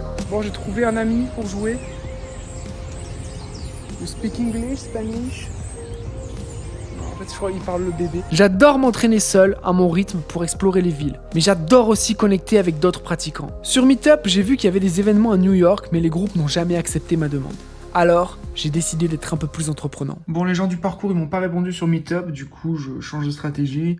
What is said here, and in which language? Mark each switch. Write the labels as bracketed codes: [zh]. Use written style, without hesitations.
[fr] Bon, j'ai trouvé un ami pour jouer. [en] You speak English, Spanish? [fr] En fait, je crois qu'il parle le bébé. J'adore m'entraîner seul, à mon rythme, pour explorer les villes. Mais j'adore aussi connecter avec d'autres pratiquants. Sur Meetup, j'ai vu qu'il y avait des événements à New York, mais les groupes n'ont jamais accepté ma demande. Alors, j'ai décidé d'être un peu plus entreprenant. Bon, les gens du parcours, ils m'ont pas répondu sur Meetup, du coup, je change de stratégie.